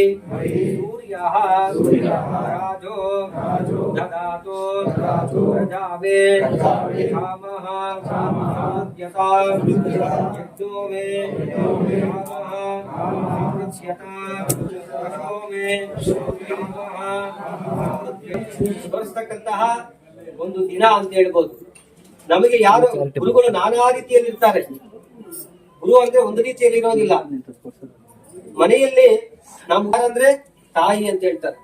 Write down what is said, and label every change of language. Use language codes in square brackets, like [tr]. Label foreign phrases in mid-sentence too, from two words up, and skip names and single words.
[sa] सूर्यः राजो ददातु प्रजावे कामः साध्यता यज्ञो मे कामः पृच्छ्यता पशो मे [kn] ತೋರಿಸ್ತಕ್ಕಂತಹ ಒಂದು ದಿನ ಅಂತ ಹೇಳ್ಬೋದು. ನಮಗೆ ಯಾರು ಗುರುಗಳು ನಾನಾ ರೀತಿಯಲ್ಲಿ ಇರ್ತಾರೆ. ಗುರು ಅಂದ್ರೆ ಒಂದು ರೀತಿಯಲ್ಲಿ ಇರೋದಿಲ್ಲ. ಮನೆಯಲ್ಲಿ ನಮ್ಗೆ ತಾಯಿ ಅಂತ ಹೇಳ್ತಾರೆ.